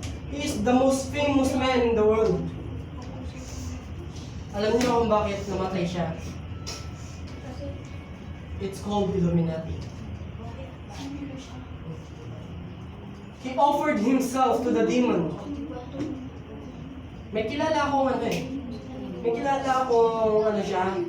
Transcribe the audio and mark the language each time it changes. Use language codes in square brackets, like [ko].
[en] He is the most famous man in the world. [tl] Alam niyo kung bakit namatay siya? [en] It's called Illuminati. He offered himself to the demon. [tl] May kilala akong May kilala akong siya.